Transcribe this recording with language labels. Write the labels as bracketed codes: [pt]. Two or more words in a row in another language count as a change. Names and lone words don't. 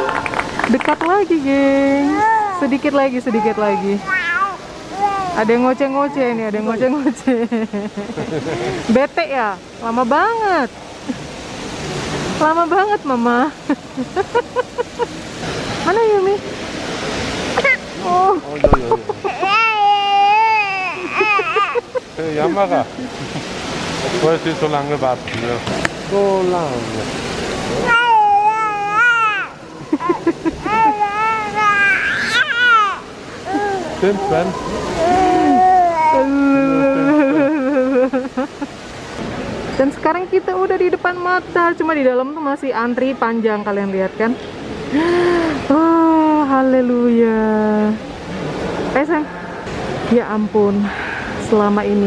[id] Dekat lagi, geng. Sedikit lagi. Ada yang ngoceh-ngoceh nih, ada yang ngoceh-ngoceh. Bete ya? Lama banget. Lama banget, Mama. Mana Yumi? Oh. [de] Jammerer. Wolltest du so lange warten? Ja. So lange. Stimmt, Sven? [id] Dan sekarang kita udah di depan mata, cuma di dalam tuh masih antri panjang, kalian lihat kan? Oh, haleluya. Sayang. Ya ampun, selama ini.